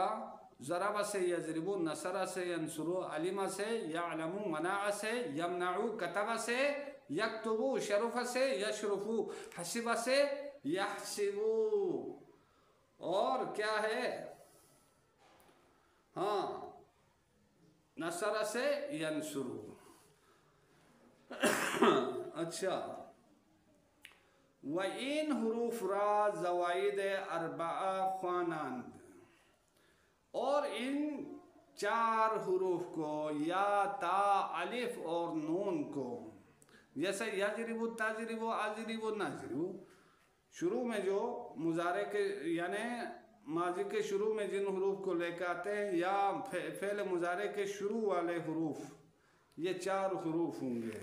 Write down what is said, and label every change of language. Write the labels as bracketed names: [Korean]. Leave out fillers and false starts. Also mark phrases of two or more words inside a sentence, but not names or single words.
[Urdu] ضربہ سے یضربو، نصرہ سے ینصرو، علمہ سے یعلمو، منع سے یمنعو، کتبہ سے یکتبو، شرفہ سے یشرفو، حسبہ سے یحسبو. اور کیا ہے؟ نصرہ سے ینصرو. اچھا، [Persian] و این حروف را زوائد اربعہ خوانند، [Urdu] اور ان 4 حروف کو یا، تا، الف اور نون کو، جیسے یضربو، تضربو، اضربو، نضربو، شروع میں جو مضارع کے یعنی ماضی کے شروع میں جن حروف کو لے کے آتے ہیں یا فعل مضارع کے شروع والے حروف، یہ 4 حروف ہوں گے.